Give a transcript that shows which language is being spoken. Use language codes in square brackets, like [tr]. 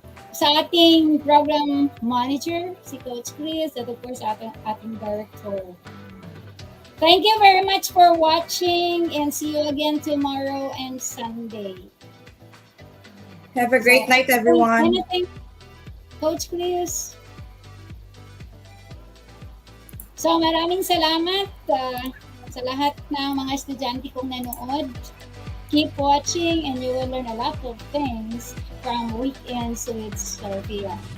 [tl] Sa ating program manager, si Coach Chris, at [en] of course [tl] ating director. [en] Thank you very much for watching, and see you again tomorrow and Sunday. Have a great night, everyone. Anything, Coach Chris? [tl] So maraming salamat sa lahat ng mga estudyante kong nanood. [en] Keep watching and you will learn a lot of things from Weekends with PsorPhil.